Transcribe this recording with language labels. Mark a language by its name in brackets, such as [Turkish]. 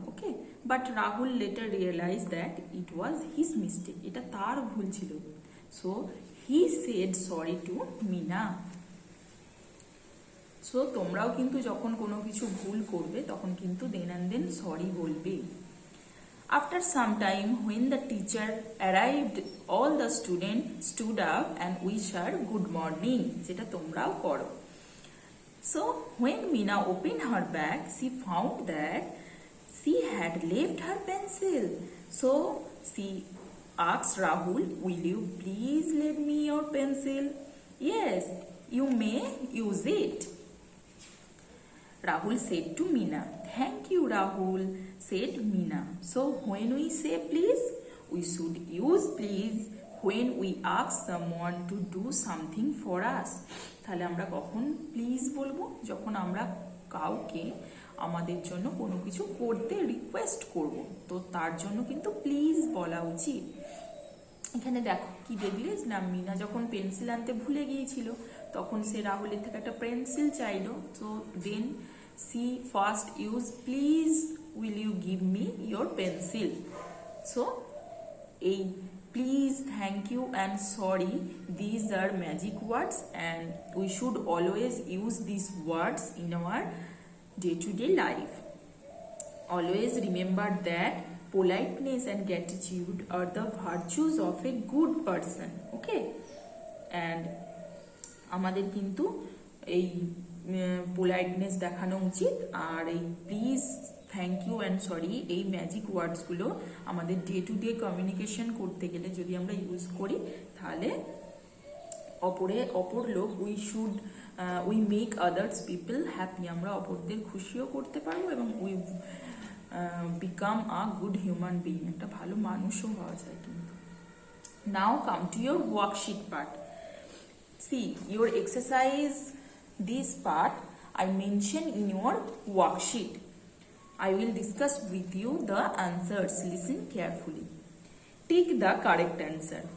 [English] okay, but Rahul later realize that it was his mistake, [Bangla] এটা তার ভুল ছিল. [English] So he said sorry to Mina. [Bangla] So তোমরাও কিন্তু যখন কোনো কিছু ভুল করবে তখন কিন্তু [English] then and then [Bangla] সরি বলবে. [English] After some time, when the teacher arrived, all the students stood up and wished her good morning. [Bangla] যেটা তোমরাও করো. [English] So when Meena opened her bag, she found that she had left her pencil. So she asked Rahul, "Will you please lend me your pencil?" "Yes, you may use it." Rahul said to Meena. "Thank you, Rahul," said Meena. So when we say please, we should use please when we ask someone to do something for us. [Bangla] তাহলে আমরা কখন please বলবো? যখন আমরা কাউকে আমাদের জন্য কোনো কিছু করতে রিকোয়েস্ট করব, তো তার জন্য কিন্তু প্লিজ বলা উচিত. এখানে দেখো কি দেখলে না, মিনা যখন পেন্সিল আনতে ভুলে গিয়েছিল তখন সে রাহুলের থেকে একটা পেন্সিল চাইলো. [English] তো then she first use please, will you give me your pencil. So এই please, thank you and sorry, these are magic words and we should always use these words in our day-to-day life. Always remember that politeness and gratitude are the virtues of a good person. [Bangla] Okay, and আমাদের কিন্তু এই politeness দেখানো উচিত. আর এই please, thank you and sorry এই magic ওয়ার্ডসগুলো আমাদের day to day communication করতে গেলে যদি আমরা ইউজ করি তাহলে অপর লোক [English] we make others people happy, [Bangla] আমরা অপরদের খুশিও করতে পারবো এবং [English] we become a good human being, [Bangla] একটা ভালো মানুষ মানুষও হওয়া যায় কিন্তু। [English] Now come to your worksheet part. See your exercise, this part I mention in your worksheet. I will discuss with you the answers. Listen carefully. Take the correct answer.